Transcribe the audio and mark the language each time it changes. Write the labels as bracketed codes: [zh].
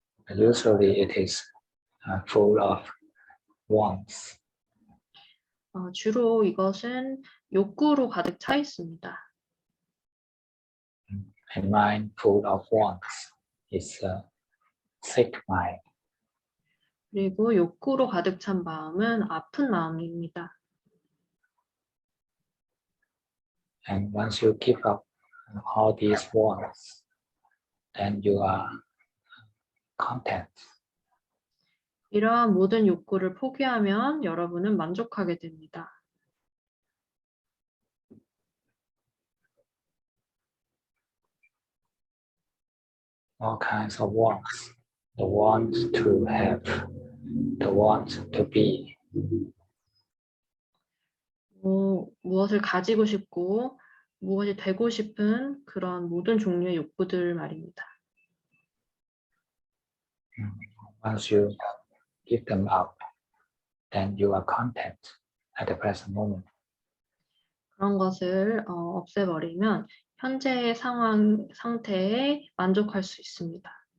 [en] Usually, it is full of wants. [ko] 주로 이것은 욕구로 가득 차 있습니다. [en] A mind full of wants is a sick mind. [ko] 그리고 욕구로 가득 찬 마음은 아픈 마음입니다. [en] And once you give up all these wants, then you are content. [ko] 이러한 모든 욕구를 포기하면 여러분은 만족하게 됩니다. [en] All kinds of wants. The want to have, the want to be. [ko] 무엇을 가지고 싶고 무엇이 되고 싶은 그런 모든 종류의 욕구들 말입니다. [en] Once you give them up, then you are content at the present moment. [ko] 그런 것을 없애버리면 현재의 상태에 만족할 수 있습니다.